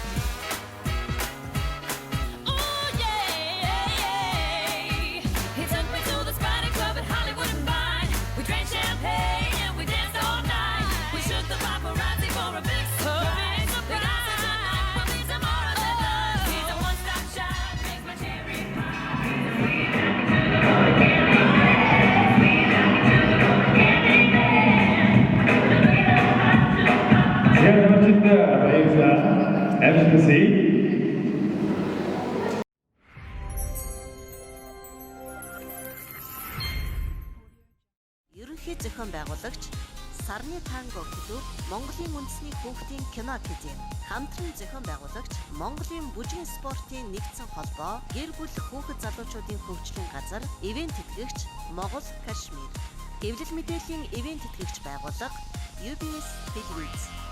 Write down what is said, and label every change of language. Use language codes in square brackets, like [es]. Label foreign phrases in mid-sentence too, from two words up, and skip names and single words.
[en] Ooh yeah. He took me to the Spotted Club at Hollywood and Vine. We drank champagne and we danced all night. We shook the paparazzi for a big surprise. The guys said tonight will be some more of that love. He's a one-stop shop, makes my cherry [mn] За хамттай баярлалаа. Амжилт хүсье. Ерөнхий зохион байгуулагч Сарны танго клуб, Монголын үндэсний хүүхдийн кино академи, хамтран зохион байгуулагч Монголын бүжгийн спортын нэгдсэн холбоо, гэр бүл хүүхэд залуучуудын хөгжлийн газар, ивент тэтгэгч Монгол Кашмир, хэвлэл мэдээллийн ивент тэтгэгч байгууллага UBS Televiz.